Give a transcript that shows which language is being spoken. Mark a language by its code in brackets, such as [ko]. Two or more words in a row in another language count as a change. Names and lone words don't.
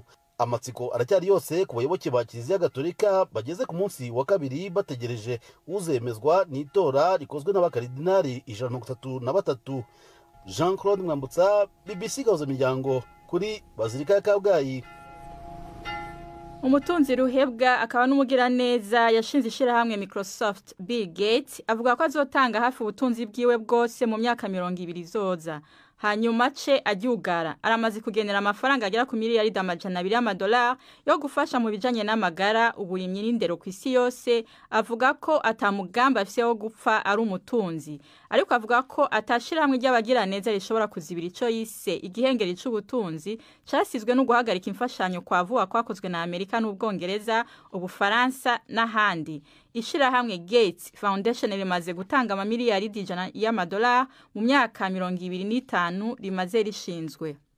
[rw] Amatsiko aracyari yose ku bayoboke ba Kiliziya Gatolika bageze ku munsi wa kabiri bategereje uzemezwa n'itora rikozwe n'abakardinali 133. Jean Claude Mwambutsa, BBC Gahuza Miryango kuri Bazilika ya Kabgayi. [rn] umutunzi ruhebwa akaba n'umugiraneza yashinze ishirahamwe Microsoft Bill Gates avuga ko azotanga hafi ubutunzi bwiwe bwose mu myaka 20 izoza hanyuma ce aryugara aramaze kugenera amafaranga agera ku miliyari $200 y'amadolari yo gufasha mu bijanye n'amagara uburimyi n'indero ku isi yose avuga ko atamugamba afise wo gupfa ari umutunzi ariko avuga ko atashiramwe ry'abagiraneza rishobora kuzibira ico yise igihengeri c'ubutunzi casizwe no guhagarika imfashanyo kwa vuba kwakozwe na Amerika n'Ubwongereza Ubufaransa n'ahandi ishirahamwe Gates Foundation rimaze gutanga amamiliyari $100 y'amadolari mu myaka 25 rimaze rishinzwe.